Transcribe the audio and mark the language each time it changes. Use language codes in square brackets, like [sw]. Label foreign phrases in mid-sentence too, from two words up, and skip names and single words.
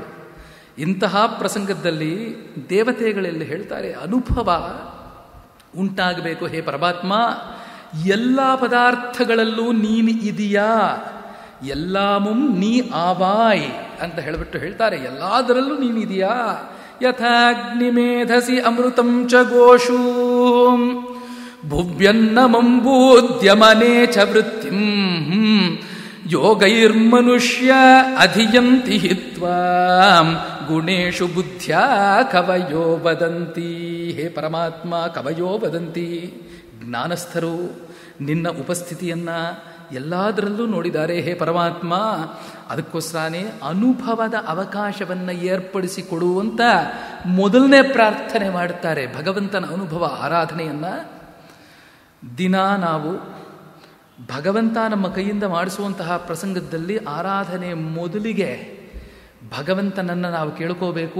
[kn] ಇಂತಹ ಪ್ರಸಂಗದಲ್ಲಿ ದೇವತೆಗಳೆಲ್ಲ ಹೇಳ್ತಾರೆ, ಅನುಭವ ಉಂಟಾಗಬೇಕು. ಹೇ ಪರಮಾತ್ಮ, ಎಲ್ಲ ಪದಾರ್ಥಗಳಲ್ಲೂ ನೀನು ಇದೆಯಾ, [ta] எல்லாமும் நீ ஆவாய் [kn] ಅಂತ ಹೇಳಿಬಿಟ್ಟು ಹೇಳ್ತಾರೆ. ಎಲ್ಲದರಲ್ಲೂ ನೀನಿದೆಯಾ. [sa] ಯಥಾಗ್ನಿಮೇಧಸಿ ಅಮೃತಂ ಚ ಗೋಷೂ ಭುವ್ಯನ್ನಮಂಬೂದ್ಯಮನೇ ಚ ವೃತ್ತಿಂ ಯೋಗೈರ್ಮನುಷ್ಯ ಅಧಿಯಂತಿ ಹಿತ್ವಾಂ ಗುಣೇಶು ಬುದ್ಧ್ಯಾ ಕವಯೋ ವದಂತಿ. ಹೇ ಪರಮಾತ್ಮ, ಕವಯೋ ವದಂತಿ, [kn] ಜ್ಞಾನಸ್ಥರು ನಿನ್ನ ಉಪಸ್ಥಿತಿಯನ್ನು ಎಲ್ಲದರಲ್ಲೂ ನೋಡಿದ್ದಾರೆ. ಹೇ ಪರಮಾತ್ಮ, ಅದಕ್ಕೋಸ್ಕರನೇ ಅನುಭವದ ಅವಕಾಶವನ್ನು ಏರ್ಪಡಿಸಿಕೊಡುವಂತ ಮೊದಲನೇ ಪ್ರಾರ್ಥನೆ ಮಾಡುತ್ತಾರೆ. ಭಗವಂತನ ಅನುಭವ ಆರಾಧನೆಯನ್ನು ದಿನ ನಾವು ಭಗವಂತ ನಮ್ಮ ಕೈಯಿಂದ ಮಾಡಿಸುವಂತಹ ಪ್ರಸಂಗದಲ್ಲಿ ಆರಾಧನೆ ಮೊದಲಿಗೆ ಭಗವಂತನನ್ನು ನಾವು ಕೇಳ್ಕೋಬೇಕು.